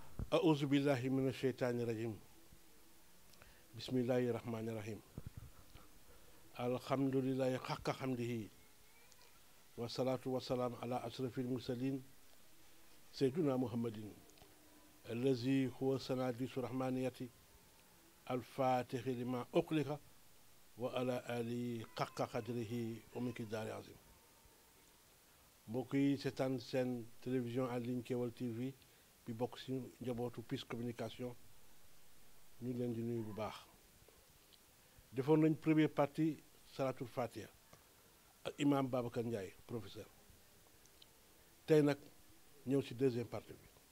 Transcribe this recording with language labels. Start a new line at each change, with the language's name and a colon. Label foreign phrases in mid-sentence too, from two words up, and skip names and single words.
Arabic: أعوذ بالله من الشيطان الرجيم بسم الله الرحمن الرحيم الحمد لله حق حمده والصلاة والسلام على أشرف المرسلين سيدنا محمد الذي هو سناديس الرحمانية الفاتح لما أغلق وعلى آله حق قدره ومقداره عظيم
Wolof: mbokk yi seetaan seen
French: télévision en ligne
Wolof: Kewel TV bi bokk ci njabootu PIS communication ñu leen di nuyu bu baax defoon nañ
French: première partie
Wolof: salatul fatiha ak imam Babacar Ndiaye professeur tey nag ñëw ci
French: deuxième partie
Wolof: bi